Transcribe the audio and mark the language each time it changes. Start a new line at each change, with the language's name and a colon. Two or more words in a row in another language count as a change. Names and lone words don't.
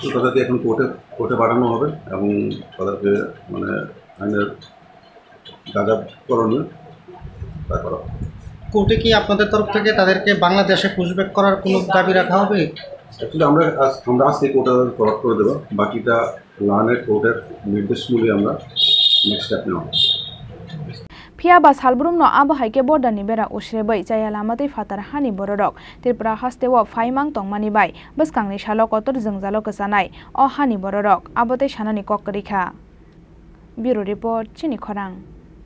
Bangla: তাদেরকে এখন কোর্টে পাঠানো হবে এবং তাদেরকে মানে আইনের যা যা করণীয় তা করা হবে। কোর্টে কি আপনাদের তরফ থেকে তাদেরকে বাংলাদেশে পুশব্যাক করার কোনো দাবি রাখা হবে? অ্যাকচুয়ালি আমরা আজকে কোর্টে ফরওয়ার্ড করে দেবো, বাকিটা লার্নের কোর্টের নির্দেশ মূলে আমরা
English: next step
Bangla: নেওয়া হবে।
Kok Borok: Phiaba salbrumno abo haike Borderni Bera Oserebwi Chaya Lamatwi fatar hani borok Tripura Hasteo phaimang tongmani bai bwskangni salo kotor jwngjalo kwchanai o hani borok abote sanani kok rikha.
English: Bureau report
Kok Borok: chini khorang.